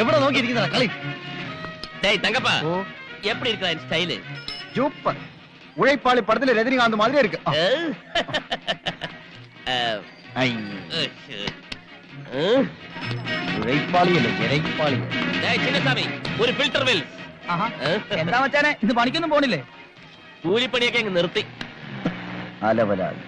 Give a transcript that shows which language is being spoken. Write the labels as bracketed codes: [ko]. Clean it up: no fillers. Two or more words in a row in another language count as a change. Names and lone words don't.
[ml] നോക്കിയിരിക്കുന്ന കളി. [ta] தங்கப்பா எப்படி இருக்கா ஸ்டைல்? சூப்பர். உழைப்பாளி படத்துல ரஜினிகாந்த் மாதிரி இருக்கு. [ml] ഉഴൈപ്പാളി അല്ലേ ഇരൈപ്പാളി. ചിന്നസ്വാമി ഒരു ഫിൽറ്റർ വെൽ. എന്താ മച്ചാനെ ഇന്ന് പണിക്കൊന്നും പോണില്ലേ? കൂലിപ്പണിയൊക്കെ അങ്ങ് നിർത്തി. അലവലാതി.